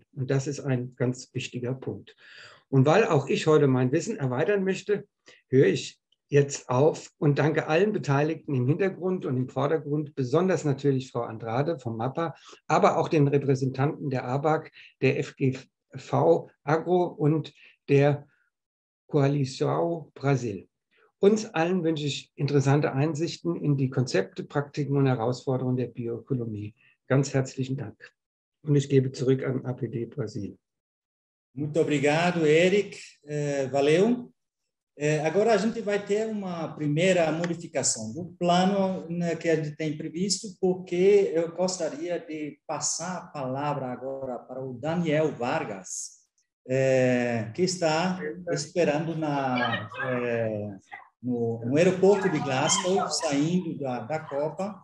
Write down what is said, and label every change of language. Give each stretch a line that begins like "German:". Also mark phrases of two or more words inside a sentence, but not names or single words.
German: Und das ist ein ganz wichtiger Punkt. Und weil auch ich heute mein Wissen erweitern möchte, höre ich jetzt auf und danke allen Beteiligten im Hintergrund und im Vordergrund, besonders natürlich Frau Andrade vom MAPA, aber auch den Repräsentanten der ABAC, der FGV Agro und der Coalição Brasil. Uns allen wünsche ich interessante Einsichten in die Konzepte, Praktiken und Herausforderungen der Bioökonomie. Ganz herzlichen Dank. Und ich gebe zurück an APD Brasil.
Portuguese: Muito obrigado, Eric. Valeu. Agora a gente vai ter uma primeira modificação do plano, né, que a gente tem previsto, porque eu gostaria de passar a palavra agora para o Daniel Vargas, que está esperando no aeroporto de Glasgow, saindo da Copa.